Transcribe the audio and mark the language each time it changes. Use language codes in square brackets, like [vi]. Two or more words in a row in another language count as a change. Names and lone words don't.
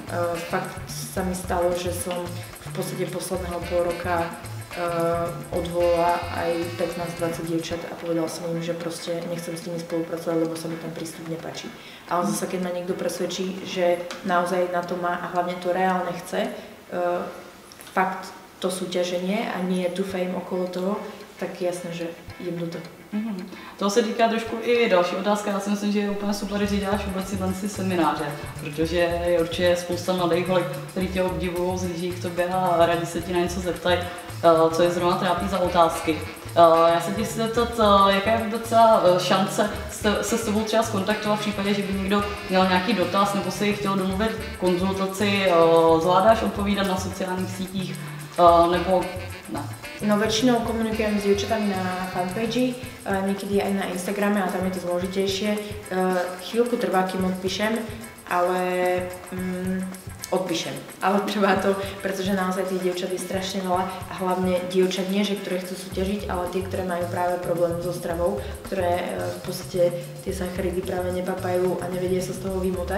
[cs] Fakt sa mi stalo, že som v podstate posledného pol roka odvolala aj 15-20 dievčat a povedala som im, že proste nechcem s nimi spolupracovať, lebo sa mi ten prístup nepáči. Ale zase, keď ma niekto presvedčí, že naozaj na to má a hlavne to reálne chce, fakt to súťaženie a nie tu fame okolo toho, tak jasné, že idem do toho. To se týká trošku i další otázka. Já si myslím, že je úplně super, že děláš vůbec si semináře, protože je určitě spousta mladých holek, kteří tě obdivují, zlíží k tobě a rádi se ti na něco zeptají, co je zrovna trápí za otázky. Já se ti chci zeptat, jaká je vůbec šance se s tebou třeba skontaktovat v případě, že by někdo měl nějaký dotaz nebo si chtěl domluvit konzultaci, zvládáš odpovídat na sociálních sítích nebo ne? [sk] No väčšinou komunikujem s dievčatami na fanpage, niekedy aj na Instagrame a tam je to zložitejšie. Chvíľku trvá, kým odpíšem, ale odpíšem. Ale trvá to, pretože naozaj tých dievčat je strašne veľa a hlavne dievčat nie, že ktoré chcú súťažiť, ale tie, ktoré majú práve problém so stravou, ktoré v podstate tie sacharidy práve nepapajú a nevedia sa z toho vymotať.